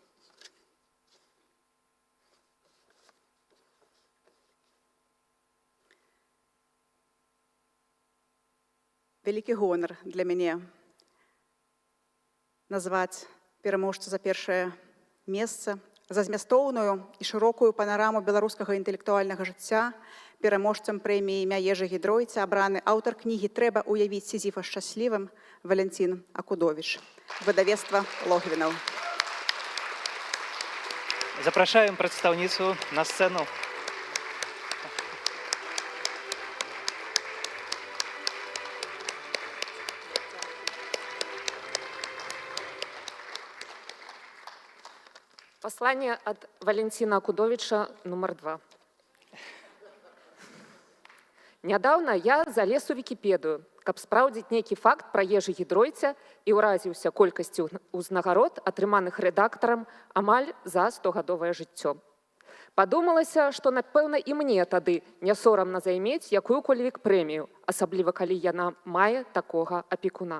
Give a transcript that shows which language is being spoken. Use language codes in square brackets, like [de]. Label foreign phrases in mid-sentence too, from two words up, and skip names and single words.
[be] Вялікі гонар для мяне назваць пераможцу за 1-е месца, за змястоўную і шырокую панараму беларускага інтэлектуальнага жыцця. Пераможцам прэміі імя Ежы Гідройца абраны аўтар кнігі «Трэба ўявіць Сізіфа шчаслівым» Валянцін Акудовіч. Выдавецтва Логвінаў. Запрашаем прадстаўніцу на сцэну. [ru] Послание от Валентина Акудовича номер 2. [be] Нядаўна я залез у Вікіпедыю, каб спраўдзіць нейкі факт пра Ежы Гідройца і ўразіўся колькасцю ўзнагарод, атрыманых рэдактарам амаль за 100-гадовае жыццё. Падумалася, што, напэўна, і мне тады не сорамна займець якую-кольвек прэмію, асабліва калі яна мае такога апекуна.